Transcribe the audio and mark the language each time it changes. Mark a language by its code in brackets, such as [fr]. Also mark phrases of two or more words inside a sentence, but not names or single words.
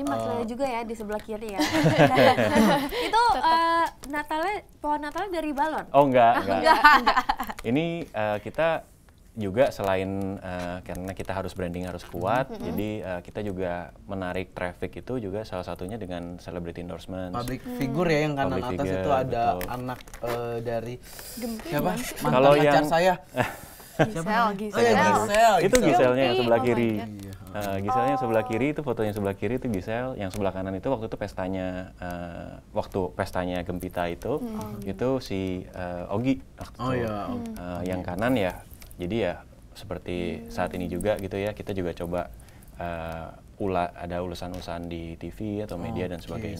[id] ini Mas Leo juga ya di sebelah kiri ya. Itu pohon Natalnya dari balon. Oh enggak. Ini kita juga selain karena kita harus branding harus kuat, jadi kita juga menarik traffic itu juga salah satunya dengan [en] celebrity endorsements. public figure [id] ya, yang kanan [en] Public [id] atas [en] figure, [id] itu ada betul. anak dari siapa? Mantan Kalau pacar yang- saya. Gisel. Oh ya, Gisel. Itu Giselnya yang sebelah [en] Oh my [id] kiri. [en] God. [id] Giselnya yang sebelah kiri itu foto yang sebelah kiri itu Gisel, yang sebelah kanan itu waktu itu pestanya Gempita itu si Ogi waktu Oh itu. ya. Yang kanan ya, jadi ya seperti saat ini juga gitu ya, kita juga coba ada ulasan-ulasan di TV atau media dan sebagainya.